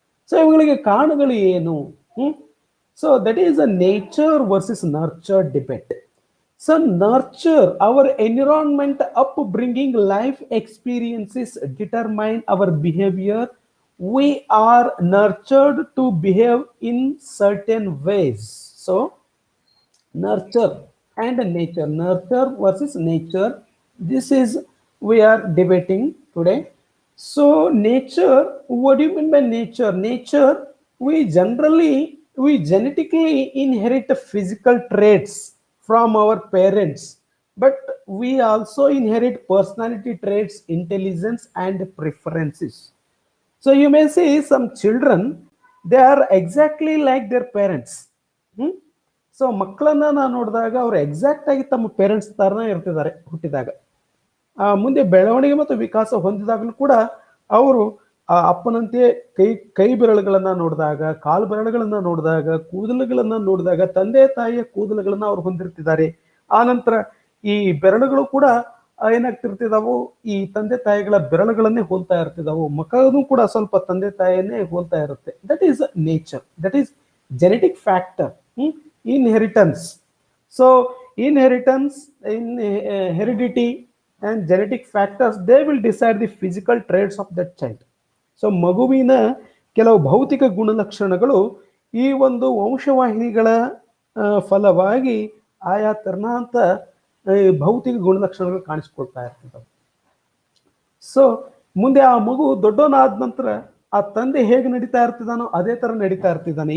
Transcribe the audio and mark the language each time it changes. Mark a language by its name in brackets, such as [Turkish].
[English] so [Kannada] ಇವುಗಳಿಗೆ ಕಾರಣಗಳು ಏನು? [English] So that is a nature versus nurture debate. So nurture, our environment, upbringing, life experiences determine our behavior. We are nurtured to behave in certain ways. So nurture and nature, nurture versus nature, this is we are debating today. So nature, what do you mean by nature? Nature, we genetically inherit physical traits from our parents, but we also inherit personality traits, intelligence and preferences. So you may see some children, they are exactly like their parents. [Kannada] So ಮಕ್ಕಳನ್ನ ನಾವು ನೋಡಿದಾಗ ಅವ್ರು exact ಆಗಿ ತಮ್ಮ parents ತರನ ಇರ್ತಿದ್ದಾರೆ ಹುಟ್ಟಿದಾಗ. ಮುಂದೆ ಬೆಳವಣಿಗೆ ಮತ್ತು ವಿಕಾಸ ಹೊಂದಿದಾಗಲೂ ಕೂಡ ಅವರು ಅಪ್ಪನಂತೆ ಕೈ ಬೆರಳುಗಳನ್ನ ನೋಡಿದಾಗ, ಕಾಲು ಬೆರಳುಗಳನ್ನ ನೋಡಿದಾಗ, ಕೂದಲುಗಳನ್ನ ನೋಡಿದಾಗ ತಂದೆ ತಾಯಿಯ ಕೂದಲುಗಳನ್ನ ಅವ್ರು ಹೊಂದಿರ್ತಿದ್ದಾರೆ. ಆ ನಂತರ ಈ ಬೆರಳುಗಳು ಕೂಡ ಏನಾಗ್ತಿರ್ತಿದಾವು, ಈ ತಂದೆ ತಾಯಿಗಳ ಬೆರಳುಗಳನ್ನೇ ಹೋಲ್ತಾ ಇರ್ತಿದಾವು. ಮಕ್ಕಳೂ ಕೂಡ ಸ್ವಲ್ಪ ತಂದೆ ತಾಯಿಯನ್ನೇ ಹೋಲ್ತಾ ಇರುತ್ತೆ. [English] That is nature, that is genetic factor, inheritance. So inheritance, heredity and genetic factors, they will decide the physical traits of that child. [Kannada] So ಮಗುವಿನ ಕೆಲವು ಭೌತಿಕ ಗುಣಲಕ್ಷಣಗಳು ಈ ಒಂದು ವಂಶವಾಹಿನಿಗಳ ಫಲವಾಗಿ ಆಯಾ ತರನಾಂತ ಭೌತಿಕ ಗುಣಲಕ್ಷಣಗಳು ಕಾಣಿಸ್ಕೊಳ್ತಾ ಇರ್ತದೆ. ಸೊ ಮುಂದೆ ಆ ಮಗು ದೊಡ್ಡವನಾದ ನಂತರ ಆ ತಂದೆ ಹೇಗೆ ನಡೀತಾ ಇರ್ತಿದಾನೋ ಅದೇ ತರ ನಡೀತಾ ಇರ್ತಿದ್ದಾನೆ.